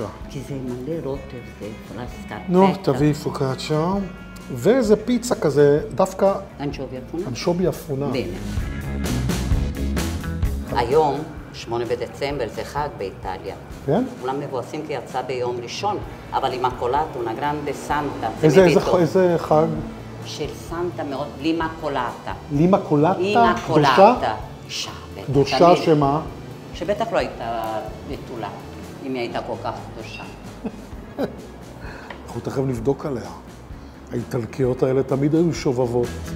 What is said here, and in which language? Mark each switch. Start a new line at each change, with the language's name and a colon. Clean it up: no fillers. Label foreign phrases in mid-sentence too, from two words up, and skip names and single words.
Hebrew: כי זה מלא רוטב, זה פרסקטה. נו, תביאי פוקאצ'ה. ואיזה פיצה כזה, דווקא... אנשובי אפונה? אנשובי אפונה. בנה. היום, 8 בדצמבר, זה חג באיטליה. כן? כולם מבואסים כי יצא ביום ראשון, אבל עם הקולאטה,
Italian: una grande santa.
Hebrew: איזה חג? של סנטה מאוד, לימה קולאטה. לימה קולאטה? לימה קולאטה. אישה, בטח. קדושה שמה? שבטח לא הייתה בתולה, אם היא הייתה כל כך קדושה. אנחנו תכף נבדוק עליה. האיטלקיות האלה תמיד היו שובבות.